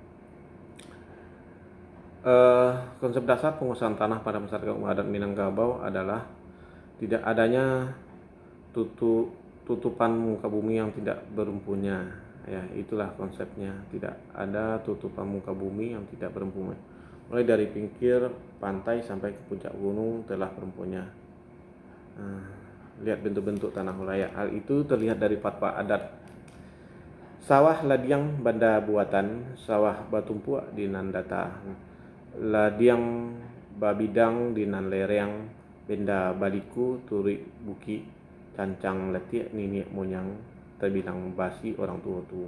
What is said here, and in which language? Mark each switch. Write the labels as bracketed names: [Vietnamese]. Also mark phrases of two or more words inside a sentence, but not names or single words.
[Indonesian] Konsep dasar penguasaan tanah pada masyarakat adat Minangkabau adalah tidak adanya tutupan muka bumi yang tidak berempunya. Ya, itulah konsepnya. Tidak ada tutupan muka bumi yang tidak berempunya. Mulai dari pinggir pantai sampai ke puncak gunung telah berempunya. Lihat bentuk-bentuk tanah wilayah. Hal itu terlihat dari fatwa adat. [Minangkabau] Sawah ladiang banda buatan, sawah batumpuak di nan data, ladiang babidang di nan lereng, Penda baliku turi buki cancang letik nini monyang terbilang basi orang tua tu.